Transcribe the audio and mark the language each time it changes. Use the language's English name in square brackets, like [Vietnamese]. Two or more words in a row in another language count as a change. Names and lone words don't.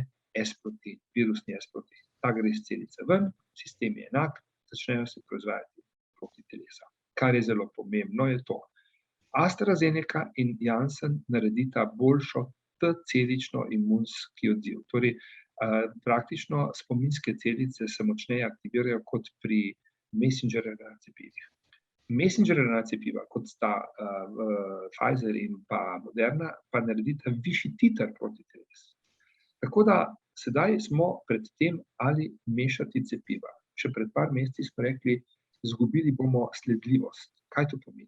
[Slovenian] S-protein, virusni S-protein. Ta gre iz celice ven, sistem je enak, začnejo se proizvajati proti telesa. Kar je zelo pomembno je to. AstraZeneca in Janssen naredita boljšo T-celično imunski odziv. Torej, praktično spominske celice se močneje aktivirajo kot pri [English] messenger RNA [Slovenian] cepivih. [English] Messenger RNA [Slovenian] cepiva, kot sta Pfizer in pa Moderna, pa naredita višji titer proti telesu. Tako da sedaj smo pred tem, ali mešati cepiva. Še pred par meseci smo rekli, izgubili bomo sledljivost. Kaj to pomeni?